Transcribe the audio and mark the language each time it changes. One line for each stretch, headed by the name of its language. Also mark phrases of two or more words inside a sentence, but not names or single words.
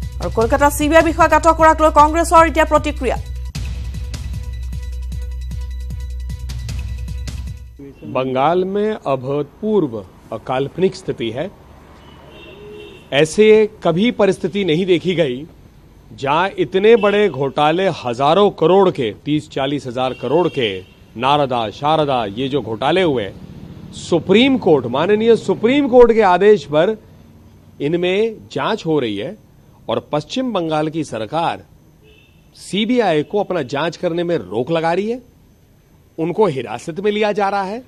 Assamese: কলকাতা CBI বিষয়াক আটক কৰাক লৈ কংগ্ৰেছৰ এতিয়া প্ৰতিক্ৰিয়া
Hindi: बंगाल में अभूतपूर्व अकाल्पनिक स्थिति है। ऐसे कभी परिस्थिति नहीं देखी गई जहां इतने बड़े घोटाले हजारों करोड़ के 30-40 हजार करोड़ के नारदा शारदा ये जो घोटाले हुए सुप्रीम कोर्ट माननीय सुप्रीम कोर्ट के आदेश पर इनमें जांच हो रही है और पश्चिम बंगाल की सरकार CBI को अपना जांच करने में रोक लगा रही है, उनको हिरासत में लिया जा रहा है।